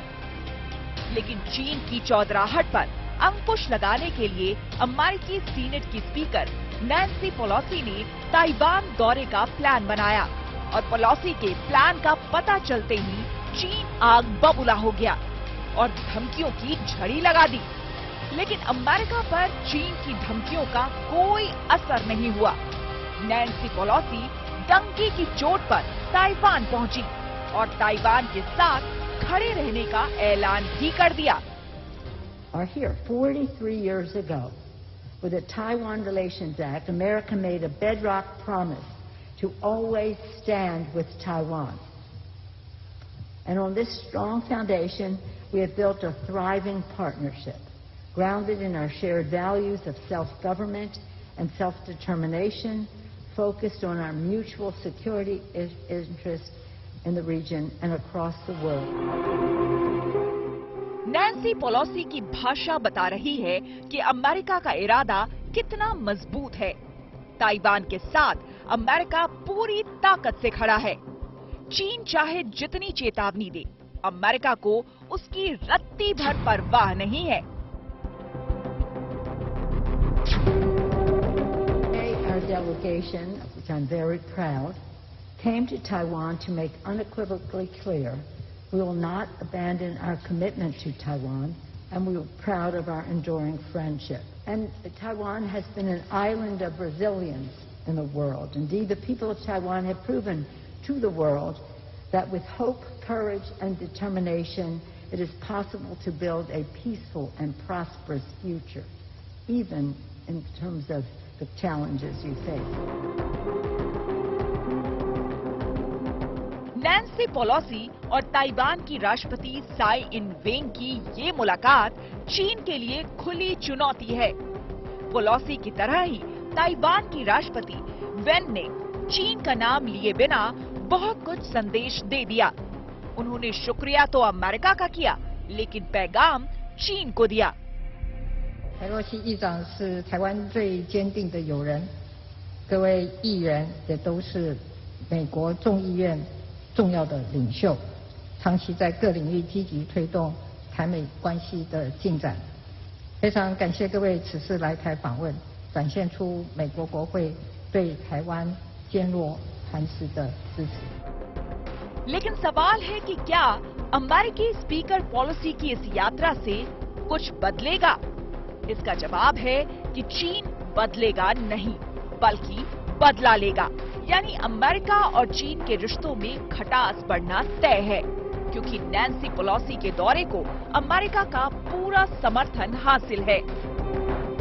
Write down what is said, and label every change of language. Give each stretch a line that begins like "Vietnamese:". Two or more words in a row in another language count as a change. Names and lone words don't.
Hindi: लेकिन चीन की चौधराहट पर अंकुश लगाने के लिए अमेरिकी सीनेट की स्पीकर नैन्सी पेलोसी ने ताइवान दौरे का प्लान बनाया और पेलोसी के प्लान का पता चलते ही चीन आग बबूला हो गया और धमकियों की झड़ी लगा दी। लेकिन अमेरिका पर चीन की धमकियों का कोई असर नहीं हुआ। नैन्सी पेलोसी डंकी की चोट पर ताइवान पहुंची और ताइवान के साथ खड़े रहने का ऐलान भी कर दिया।
English: Are here 43 years ago, with the Taiwan Relations Act, America made a bedrock promise to always stand with Taiwan. And on this strong foundation, we have built a thriving partnership, grounded in our shared values of self-government and self-determination, focused on our mutual security interests in the region and across the world.
Hindi: नैन्सी पेलोसी की भाषा बता रही है कि अमेरिका का इरादा कितना मजबूत है। ताइवान के साथ अमेरिका पूरी ताकत से खड़ा है। चीन चाहे जितनी चेतावनी दे, अमेरिका को उसकी रत्ती भर परवाह नहीं है।
English: Our delegation, of which I'm very proud, came to Taiwan to make unequivocally clear we will not abandon our commitment to Taiwan, and we are proud of our enduring friendship. And Taiwan has been an island of resilience in the world. Indeed, the people of Taiwan have proven to the world that with hope, courage, and determination, it is possible to build a peaceful and prosperous future, even in terms of the challenges you face.
Hindi: नैन्सी पेलोसी और ताइवान की राष्ट्रपति साई इन वेंग की ये मुलाकात चीन के लिए खुली चुनौती है। पेलोसी की तरह ही ताइवान की राष्ट्रपति वेन ने चीन का नाम लिए बिना बहुत कुछ संदेश दे दिया। उन्होंने शुक्रिया तो अमेरिका का किया, लेकिन पैगाम चीन को दिया।
Chinese: 裴洛西议长是台湾最坚定的友人，各位议员也都是美国众议院重要的领袖，长期在各领域积极推动台美关系的进展。非常感谢各位此次来台访问，展现出美国国会对台湾坚若磐石的支持。
Hindi: लेकिन सवाल है कि क्या अमेरिकी स्पीकर पेलोसी की इस यात्रा से कुछ बदलेगा? इसका जवाब है कि चीन बदलेगा नहीं, बल्कि बदला लेगा। यानी अमेरिका और चीन के रिश्तों में खटास बढ़ना तय है, क्योंकि नैन्सी पेलोसी के दौरे को अमेरिका का पूरा समर्थन हासिल है।